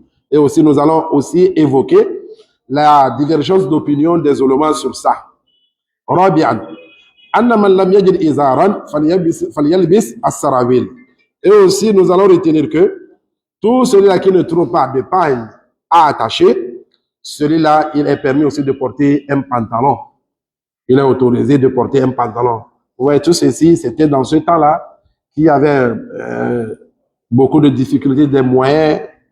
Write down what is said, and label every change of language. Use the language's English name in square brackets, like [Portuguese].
[French] Et aussi, nous allons aussi évoquer la divergence d'opinion des ulémas sur ça. [Arabic] رابعا أن من لم يجد إزارا فليلبس السراويل. [French] Et aussi, nous allons retenir que tout celui-là qui ne trouve pas de pagne à attacher, celui-là, il est permis aussi de porter un pantalon. Il est autorisé de porter un pantalon. Vous voyez, tout ceci, c'était dans ce temps-là qu'il y avait beaucoup de difficultés, des moyens.